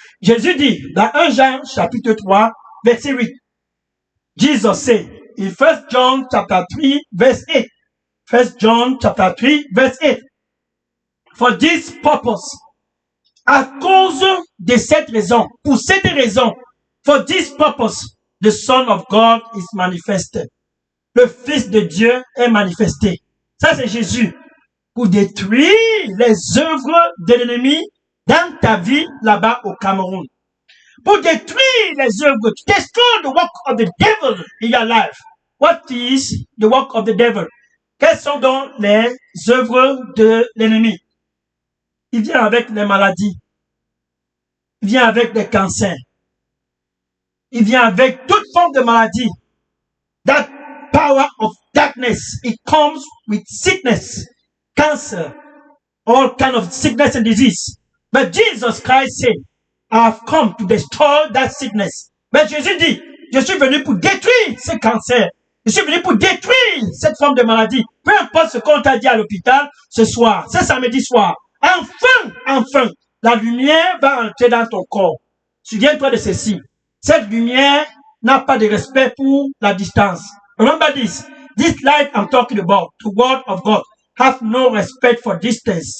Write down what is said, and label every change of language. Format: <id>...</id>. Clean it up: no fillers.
<fr>Jésus dit, dans 1 Jean chapitre 3, verset 8,</fr> <en>Jesus said, in 1 John chapter 3, verse 8, 1 John chapter 3, verse 8. For this purpose,</en> <fr>à cause de cette raison, pour cette raison,</fr> <en>for this purpose, the Son of God is manifested.</en> <fr>Le Fils de Dieu est manifesté. Ça, c'est Jésus. Pour détruire les œuvres de l'ennemi dans ta vie là-bas au Cameroun. Pour détruire les œuvres,</fr> <en>to destroy the work of the devil in your life. What is the work of the devil?</en> <fr>Quelles sont donc les œuvres de l'ennemi? Il vient avec les maladies. Il vient avec des cancers. Il vient avec toute forme de maladie.</fr> <en>That power of darkness, it comes with sickness, cancer, all kind of sickness and disease. But Jesus Christ said, I have come to destroy that sickness.</en> <fr>Mais Jésus dit, je suis venu pour détruire ces cancers. Je suis venu pour détruire cette forme de maladie. Peu importe ce qu'on t'a dit à l'hôpital ce soir, ce samedi soir. Enfin, la lumière va entrer dans ton corps. Souviens-toi de ceci. Cette lumière n'a pas de respect pour la distance.</fr> <en>Remember this. This light I'm talking about, the word of God, have no respect for distance.</en>